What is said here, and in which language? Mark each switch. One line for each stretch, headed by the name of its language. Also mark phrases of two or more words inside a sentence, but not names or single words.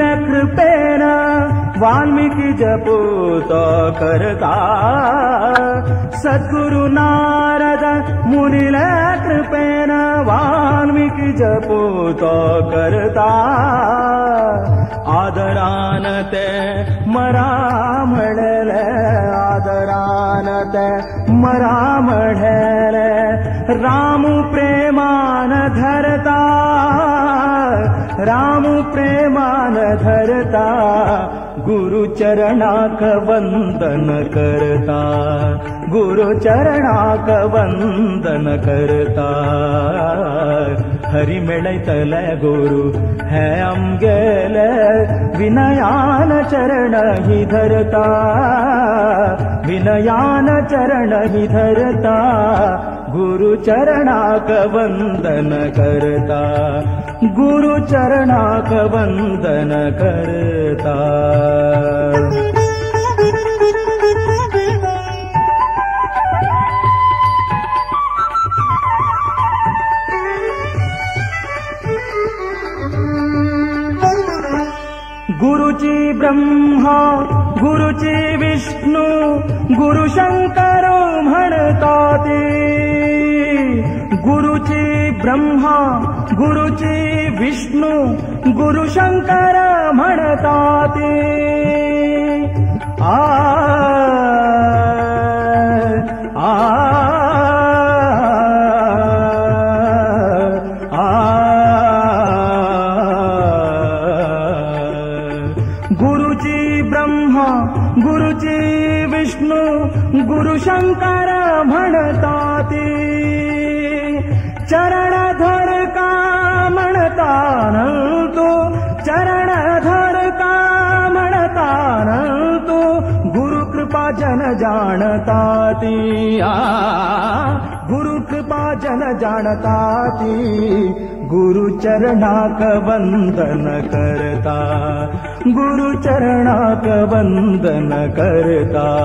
Konkani: कृपेन वाल्मीकि जपूत करता सद्गुरु नारद मुनिल कृपेन वाल्मीकि जपूत करता आदरान ते मरा म्हणले आदरान ते मरा म्हणले राम प्रेमान धरता राम प्रेमान धरता गुरु चरणाक वंदन करता गुरु चरणाक वंदन करता हरि मिळैतले गुरु है आमगेले विनयान चरण ही धरता विनयान चरण ही धरता गुरु चरणाक वंदन करता गुरु चरणाक वंदन करता
Marathi: गुरुची ब्रह्मा गुरुची विष्णु गुरु शंकर म्हणताती गुरुची ब्रह्मा गुरुची विष्णु गुरु शंकर म्हणताती आ आ गुरुची ब्रह्मा गुरुची विष्णु गुरु शंकर म्हणताती चरण धर का म्हणता तू चरण धर का म्हणता तू गुरु कृपा जन जाणताती गुरु कृपा जन जाणताती
Konkani: गुरु चरणाक वंदन करता गुरु चरणाक वंदन करता